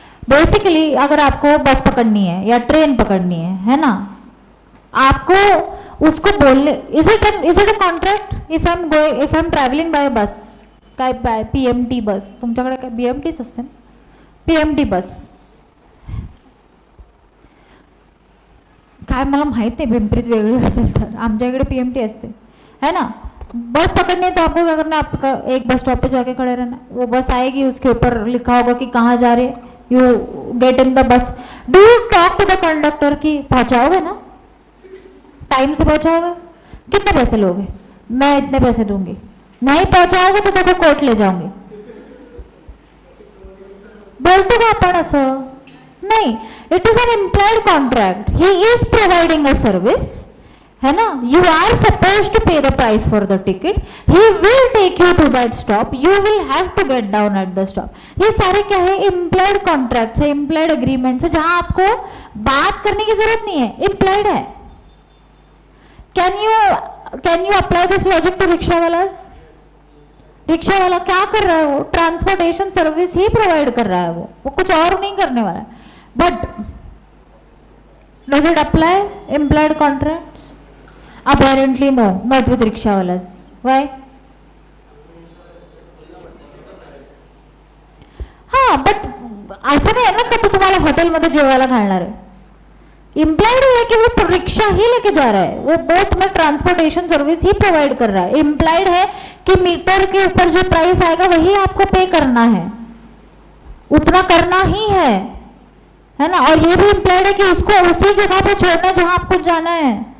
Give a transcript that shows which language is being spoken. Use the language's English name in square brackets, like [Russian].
[Hindi] Basically अगर आपको बस पकड़नी है या ट्रेन पकड़नी है ना, आपको उसको बोलने, [English] Is it a contract? If I am travelling by bus, [Marathi] काय बाय PMT बस, तुमच्याकडे काय BMTच असते ना, PMT बस. काय मला माहित नाही पिंपरीत वेगळी असेल तर, आमच्या इकडे PMT असते, है ना. [Hindi] बस पकड़नी है तो आपको क्या करना है, आपका एक बस स्टॉप पे जाके खड़े रहना. वो बस आएगी, उसके ऊपर लिखा होगा कि कहाँ जा रहे. [English] You get in the bus. Do you talk to the conductor [Hindi] कि पहुंचाओगे ना, टाइम से पहुंचाओगे, कितने पैसे लोगे, मैं इतने पैसे दूंगी, नहीं पहुंचाओगे तो देखो कोर्ट ले जाऊंगी. [Marathi] बोलतो का आपण असं? [Hindi] नहीं. [English] It is an employed contract. He is providing a service, [Hindi] है ना. [English] You are suppose to pay the price for the ticket. He will take you to that stop. You will have to get down at the stop. [Hindi] ये सारे क्या है? Employed contracts है, employed agreements है, जहां आपको बात करने की जरूरत नहीं है, इम्प्लॉयड है. [English] Can you apply this logic to rickshaw वालास? [Hindi] Rickshaw वाला क्या कर रहा है? वो ट्रांसपोर्टेशन सर्विस ही प्रोवाइड कर रहा है, वो कुछ और नहीं करने वाला है. [English] But does it apply employed contracts? Apparently no, not with rickshawalas. Why? [Marathi] हाँ, बट असं नाही आहे ना का तो तुम्हाला हॉटेलमध्ये जेवायला घालणार आहे. [Hindi] इम्प्लाइड है कि वो रिक्शा ही लेके जा रहा है, वो बोट में ट्रांसपोर्टेशन सर्विस ही प्रोवाइड कर रहा है. इम्प्लाइड है कि मीटर के ऊपर जो प्राइस आएगा वही आपको पे करना है, उतना करना ही है ना. और ये भी इम्प्लाइड है कि उसको उसी जगह पे छोड़ना है जहां आपको जाना है.